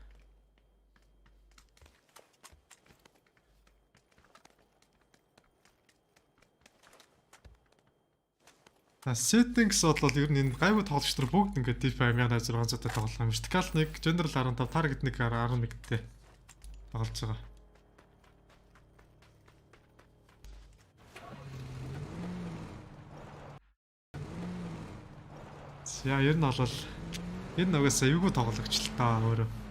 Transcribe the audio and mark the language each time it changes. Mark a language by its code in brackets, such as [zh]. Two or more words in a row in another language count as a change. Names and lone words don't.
[mn] settings бол ер нь энэ гайгүй тоглогч нар бүгд ингээд DPI 1600-тай тоглох юм. [en] Vertical 1, general 15, target 1 [mn] 11-тэй тоглож байгаа. За ер нь бол энэ угаасаа эвгүй тоглогч л та өөрөө.